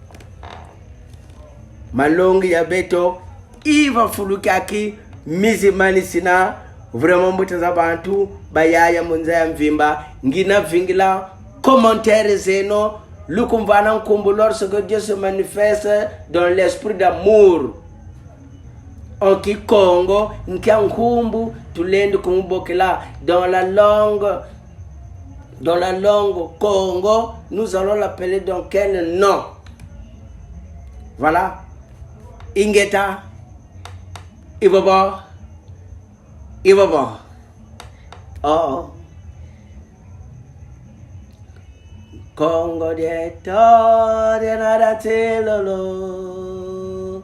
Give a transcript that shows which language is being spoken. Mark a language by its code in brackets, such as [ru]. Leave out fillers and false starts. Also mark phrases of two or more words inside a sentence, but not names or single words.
[kg] malongi ya beto iva fulukaki mizimani sina vraiment mbutaza bantu bayaya munza ya mvimba ngina vingila commentaire zeno lukumvana nkumbu [fr] lorsque Dieu se manifeste dans l'esprit d'amour en Kikongo [kg] nkia nkumbu tulendi kumubokela [fr] dans la langue Congo nous allons l'appeler dans quel nom. [kg] Voilà ingeta Ibaba. Oh. Kongo de nada telolo.